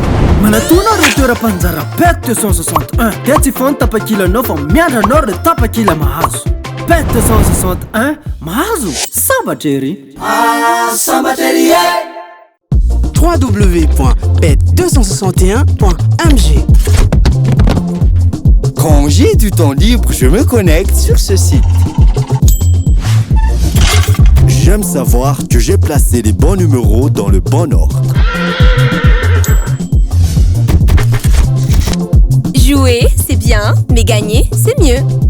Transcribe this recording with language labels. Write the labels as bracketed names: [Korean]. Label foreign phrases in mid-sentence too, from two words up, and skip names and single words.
[Malagasy] Manatona ireo toeram-panjara Bet 261 dia tsy fano tapakilanao fa miandranao ireo tapakila mahazo. Bet 261 mahazo sambatra ery. Sambatra ery www.bet261.mg. [French] Quand j'ai du temps libre, je me connecte sur ce site. J'aime savoir que j'ai placé les bons numéros dans le bon ordre. Jouer, c'est bien, mais gagner, c'est mieux.